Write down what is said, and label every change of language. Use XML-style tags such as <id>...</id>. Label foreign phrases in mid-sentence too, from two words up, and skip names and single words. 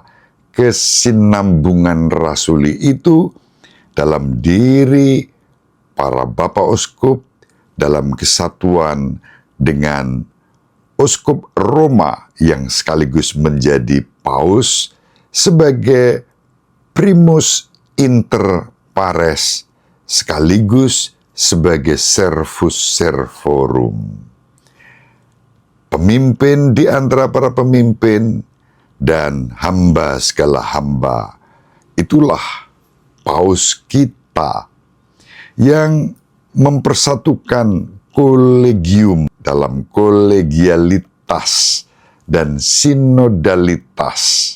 <id>kesinambungan rasuli itu dalam diri para Bapak Uskup dalam kesatuan dengan Uskup Roma yang sekaligus menjadi Paus sebagai</id> <la>primus inter pares</la> <id>sekaligus sebagai</id> <la>servus servorum.</la> <id>Pemimpin di antara para pemimpin dan hamba segala hamba. Itulah Paus kita yang mempersatukan kolegium dalam kolegialitas dan sinodalitas.</id>